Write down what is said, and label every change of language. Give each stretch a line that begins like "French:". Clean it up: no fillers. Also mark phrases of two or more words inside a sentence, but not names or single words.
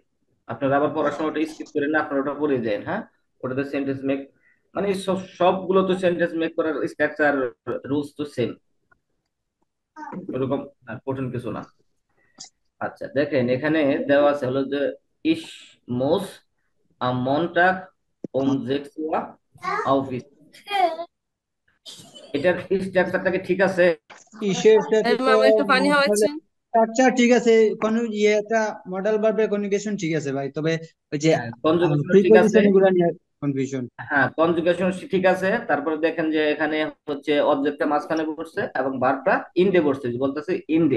Bangla: আপনারা আবার পড়াশোনা ওটা স্কিপ করেন না, আপনারা ওটা পড়ে যান, হ্যাঁ। ওটাতে
English: sentence make,
Bangla: মানে সবগুলো তো
English: sentence make
Bangla: করার স্ট্রাকচার, রুলস তো সেম, ওরকম কঠিন কিছু না। আচ্ছা, দেখেন এখানে দেওয়া আছে হলো যে
German: ich muss am Montag um 6 Uhr aufgewacht।
Bangla: এটার স্ট্রাকচারটা কি ঠিক আছে? কিসের সাথে তো মামা একটু পানি আসলে খাওয়াচ্ছেন। আচ্ছা ঠিক আছে। কোন ইয়েটা
English: modal verb
Bangla: কনজুগেশন ঠিক আছে ভাই, তবে ওই যে হ্যাঁ, কনজুগেশন ঠিক আছে। প্রিপজিশন গুলা নিয়ে কনফিউশন। হ্যাঁ, কনজুগেশন ঠিক আছে। তারপরে দেখেন যে এখানে হচ্ছে অবজেক্টটা মাঝখানে বসছে এবং ভার্বটা ইনডে বসছে, যে বলতেছে ইনডে,